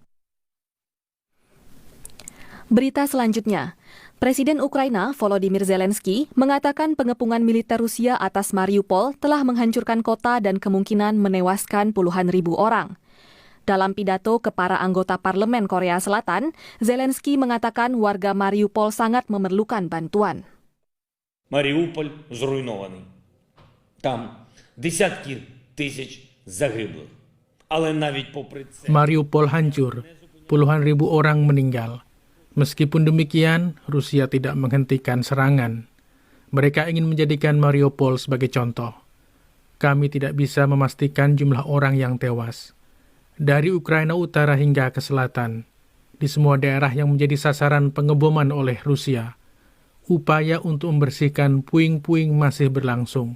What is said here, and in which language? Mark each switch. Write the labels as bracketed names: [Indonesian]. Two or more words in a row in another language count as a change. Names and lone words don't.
[Indonesian] Berita selanjutnya, Presiden Ukraina Volodymyr Zelensky mengatakan pengepungan militer Rusia atas Mariupol telah menghancurkan kota dan kemungkinan menewaskan puluhan ribu orang. Dalam pidato ke para anggota parlemen Korea Selatan, Zelensky mengatakan warga Mariupol sangat memerlukan bantuan. [Ukrainian] Маріуполь зруйнований. Там десятки тисяч загиблих. Але навіть попри це... [Indonesian] Mariupol hancur, puluhan ribu orang meninggal. Meskipun demikian, Rusia tidak menghentikan serangan. Mereka ingin menjadikan Mariupol sebagai contoh. Kami tidak bisa memastikan jumlah orang yang tewas. Dari Ukraina Utara hingga ke selatan, di semua daerah yang menjadi sasaran pengeboman oleh Rusia, upaya untuk membersihkan puing-puing masih berlangsung.